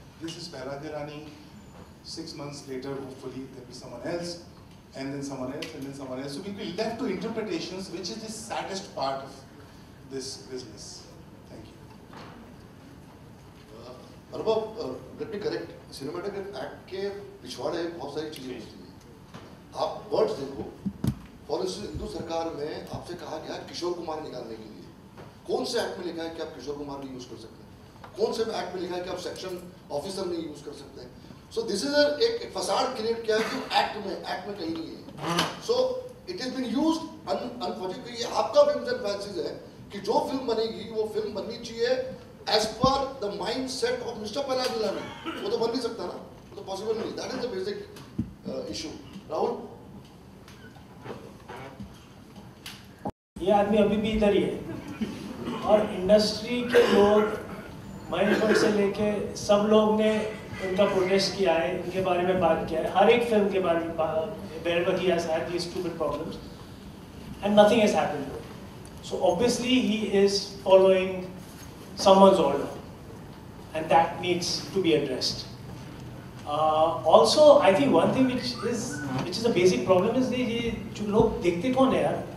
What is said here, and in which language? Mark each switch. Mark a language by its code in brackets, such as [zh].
[en] This is Pehla-Dilani. 6 months later, hopefully, there'll be someone else, and then someone else, and then someone else. So we'll be left to interpretations, which is the saddest part of this business. Thank you. Anubhav, let me correct. [hi] Cinematograph Act के पिछवाड़े बहुत सारी चीजें होती हैं. आप words देखो. फॉर इंस्टेंस हिंदू सरकार में आपसे कहा गया किशोर कुमार निकालने के लिए. कौन से एक्ट में लिखा है कि आप किशोर कुमार नहीं यूज कर सकते? कौन से एक्ट में लिखा है कि आप सेक्शन ऑफिसर नहीं यूज कर सकते? [en] so this is [hi] एक फसाड क्रिएट किया है एक्ट में कहीं नहीं है. [en] So it is been used unfortunately. [hi] ये आपका विम्स एंड फैंसीज है कि जो फिल्म बनेगी वो फिल्म बननी चाहिए [en] as per the mindset of mister [hi] पहला-दिलानी. वो तो बन नहीं सकता ना, वो तो पॉसिबल नहीं. [en] That is the basic issue. Rahul, [hi] ये आदमी अभी भी इधर ही है और इंडस्ट्री के लोग मैनेजमेंट से लेके सब लोग ने उनका प्रोटेस्ट किया है, इनके बारे में बात किया है. हर एक फिल्म के बारे में [en] wherever he has had these stupid problems and nothing has happened. So obviously he is following someone's order and that needs to be addressed. Also I think one thing which is a basic problem is [hi] ये जो लोग देखते कौन है यार?